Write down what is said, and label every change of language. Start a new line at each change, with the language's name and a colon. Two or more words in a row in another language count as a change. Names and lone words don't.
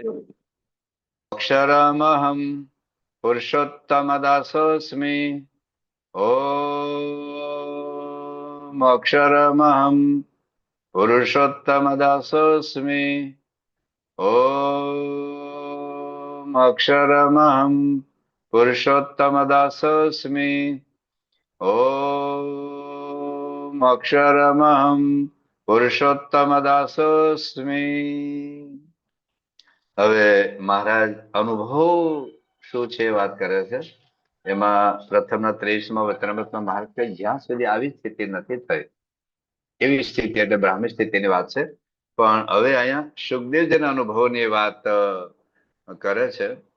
Sanskrit: अक्षरमहं पुरुषोत्तमदासोऽस्मि, ॐ अक्षरमहं पुरुषोत्तमदासोऽस्मि, ॐ अक्षरमहं पुरुषोत्तमदासोऽस्मि, ॐ अक्षरमहं પુરુષોત્તમદાસોસ્મિ।
Gujarati: હવે મહારાજ અનુભવ શું છે વાત કરે છે એમાં પ્રથમના 23મા વચનામૃતમાં મહારાજ કહે જ્યાં સુધી આવી સ્થિતિ નથી થઈ એવી સ્થિતિ એટલે બ્રાહ્મી સ્થિતિની વાત છે, પણ હવે અહીંયા સુખદેવજીના અનુભવની વાત કરે છે।